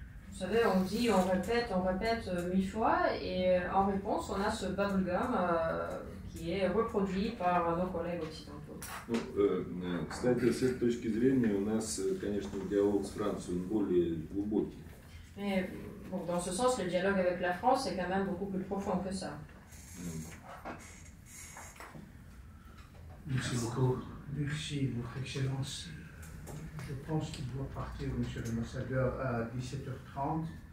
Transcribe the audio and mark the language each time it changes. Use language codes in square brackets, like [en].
[fr] Vous savez, on dit, on répète 1000 fois, et en réponse, on a ce bubblegum qui est reproduit par nos collègues occidentaux. [ru] Ну, кстати, с этой точки зрения у нас, конечно, диалог с Францией более глубокий. [fr] Mais bon, dans ce sens, le dialogue avec la France est quand même beaucoup plus profond que ça. Merci beaucoup. Merci, Votre Excellence. Je pense qu'il doit partir, Monsieur l'ambassadeur, à 17h30.